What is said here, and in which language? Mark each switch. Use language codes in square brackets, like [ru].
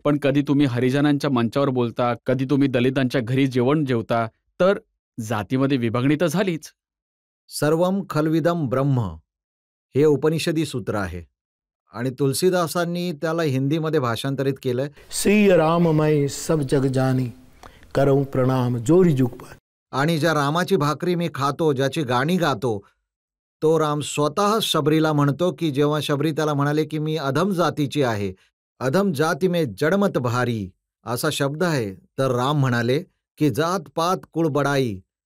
[mr] पण कधी तुम्ही हरिजनांच्या मंचावर बोलता, कधी तुम्ही दलितांच्या घरी जेवण जेवता, तर जातीमध्ये विभागणी तर झालीच. [sa] सर्वम खलविदम ब्रह्म [mr] हे उपनिषदी सूत्र आहे आणि तुलसीदासांनी त्याला हिंदीमध्ये भाषांतरित केलंय. [awa] सिय राम मैं सब जग जानी करऊं प्रणाम जोरी जुग पर. [mr] आणि ज्या रामाची भाकरी मी खातो, ज्याची गाणी गातो, तो राम स्वतः शबरीला म्हणतो की जेव्हा शबरी त्याला म्हणाले की मी अधम जातीची आहे, [awa] अधम जाती में जडमत भारी [mr] असा शब्द आहे, तर राम म्हणाले की [awa] जात पात कुळ बडाई.